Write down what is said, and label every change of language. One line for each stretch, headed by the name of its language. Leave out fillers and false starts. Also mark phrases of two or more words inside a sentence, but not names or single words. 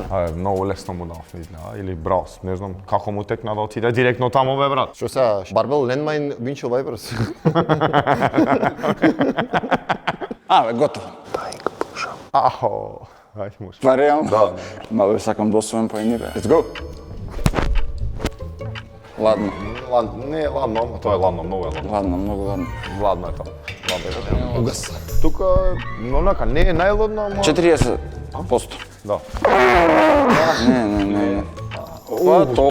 Macedonian: Ајде, многу лесно му дав, изгледа, или браус, не знам како му текна да отиде директно таму бе, брат. Што сега, Барбел
English: Landmine Windshield Wipers?
Macedonian: Бе, готово. Ахо, ајде може. Па реално? Да. Ма бе, сакам да освојам поени, бе.
English: Let's go.
Macedonian: Ладно. Не е ладно, ама тоа е ладно, многу е ладно. Ладно, многу ладно. Ладно е тоа. Ладно е тоа. Угас. Тука, онака, не е најладно, ама... 40%. Да. Не. Ова топло.